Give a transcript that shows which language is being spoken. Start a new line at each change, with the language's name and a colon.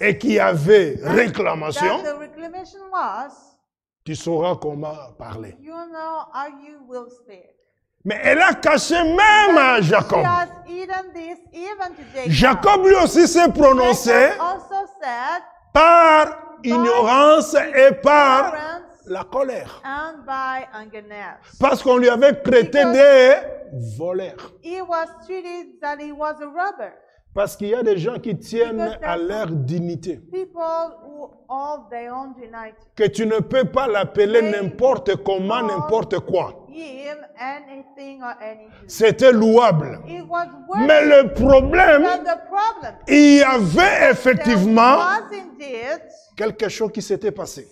French: et qu'il y avait réclamation,
English: that the reclamation was,
French: tu sauras comment parler.
English: you know how you will speak.
French: Mais elle a caché même à
English: She
French: Jacob.
English: has eaten this even to Jacob.
French: Jacob lui aussi s'est prononcé
English: Jacob also said,
French: par ignorance et par
English: ignorance
French: la colère.
English: and by ungodliness.
French: Parce qu'on lui avait traité des voleurs.
English: He was treated that he was a robber.
French: Parce qu'il y a des gens qui tiennent à leur dignité.
English: People who hold their own dignity.
French: Que tu ne peux pas l'appeler n'importe comment, n'importe quoi.
English: Him, anything or anything.
French: C'était louable.
English: It was worth
French: Mais le problème,
English: but the problem,
French: il y avait effectivement
English: there was indeed
French: quelque chose qui s'était passé.